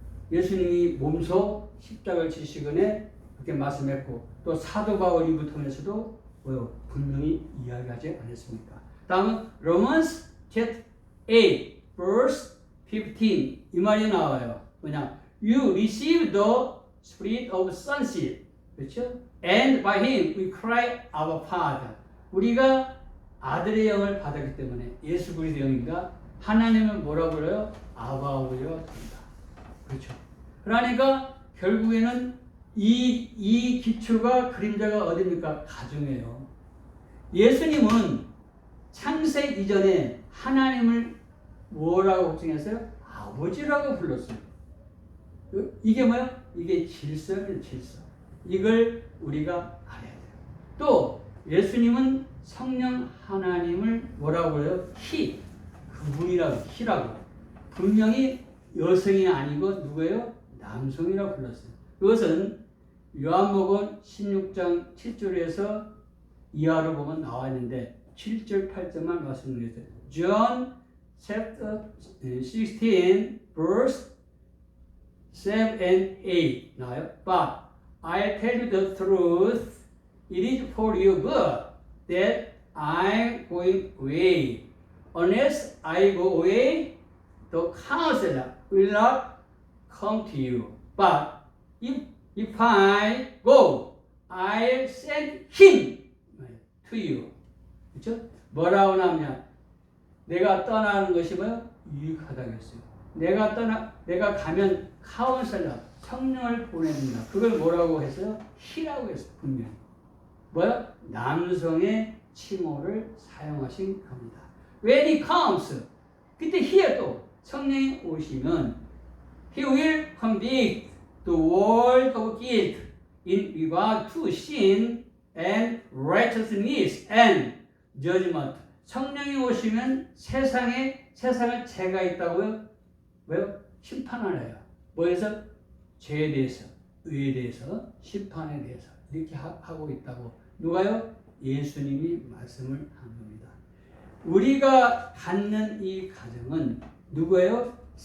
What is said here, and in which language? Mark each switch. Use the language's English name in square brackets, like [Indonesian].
[Korean] 예수님이 몸소 십자가를 지시거에 그렇게 말씀했고 또 사도 바울을 통해서도 뭐요? 분명히 이야기하지 않았습니까? 다음은 [English] Romans chapter 8 verse 15 [Korean] 이 말이 나와요. 뭐냐? [English] You receive the spirit of sonship, [Korean] 그렇죠? [English] And by him we cry our Father. [Korean] 우리가 아들의 영을 받았기 때문에 예수 그리스도의 영인가 하나님을 뭐라고 불러요? 아바 아버지가 된다. 그렇죠? 그러니까 결국에는 이 기초가 그림자가 어디입니까? 가정이에요. 예수님은 창세 이전에 하나님을 뭐라고 호칭했어요? 아버지라고 불렀어요. 이게 뭐야? 이게 질서예요, 질서. 이걸 우리가 알아야 돼요. 또 예수님은 성령 하나님을 뭐라고 해요? 히, 그분이라고, 히라고. 분명히 여성이 아니고 누구예요? 남성이라고 불렀어요. 이것은 요한복음 16장 7절에서 이하로 보면 나와 있는데 7절 8절만 말씀드렸어요. [English] John chapter 16 verse 7 and 8 [Korean] 나와요. [English] But I tell you the truth, it is for your good that I'm going away. Unless I go away, the counselor will not come to you. But if I go, I'll send him to you. [Korean] 그렇죠? 뭐라고 나오냐? 내가 떠나는 것이 뭐야? 유익하다고 했어요. 내가 가면 카운셀러, 성령을 보냅니다. 그걸 뭐라고 했어요? 히라고 했어요. 분명히. 뭐야? 남성의 칭호를 사용하신 겁니다. [English] When he comes, [Korean] 그때 [English] here [Korean] 또 성령이 오시면 [English] he will convict the world of guilt in regard to sin and righteousness and judgment. [Korean] 성령이 오시면 세상을 죄가 있다고요? 왜요? 심판을 해요. 뭐에서? 죄에 대해서, 의에 대해서, 심판에 대해서 이렇게 하고 있다고. 누가요? 예수님이 말씀을 한 겁니다. 우리가 갖는 이 가정은 누구예요?